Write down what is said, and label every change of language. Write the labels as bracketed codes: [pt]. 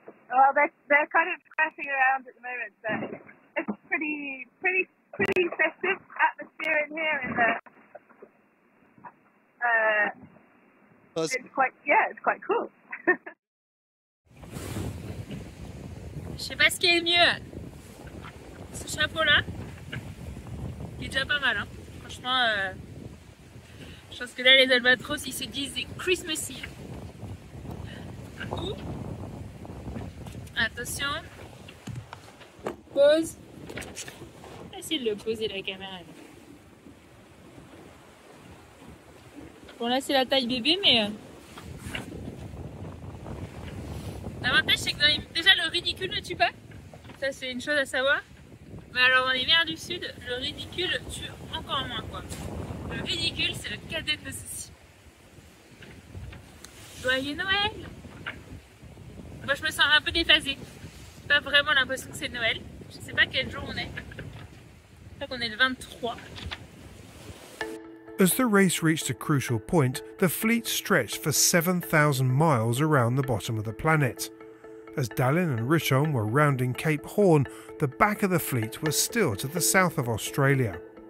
[en] Well, they're kind of crashing around at the moment, but it's pretty festive atmosphere in here, and it's quite cool. [fr] Je sais pas ce qui est le mieux. Ce chapeau là, il est déjà pas mal, hein. Franchement, je pense que là les albatros ils se disent Christmassy. Attention, pose. Facile de poser la caméra. Bon là c'est la taille bébé, mais l'avantage c'est que déjà le ridicule ne tue pas. Ça c'est une chose à savoir. Mais alors dans les mers du sud, le ridicule tue encore moins quoi. Le ridicule c'est le cadet de ceci. Joyeux Noël! Moi je me sens un peu déphasée. J'ai pas vraiment l'impression que c'est Noël. Je sais pas quel jour on est. Je crois qu'on est le 23. [en] As the race reached a crucial point, the fleet stretched for 7,000 miles around the bottom of the planet. As Dallin and Richomme were rounding Cape Horn, the back of the fleet was still to the south of Australia.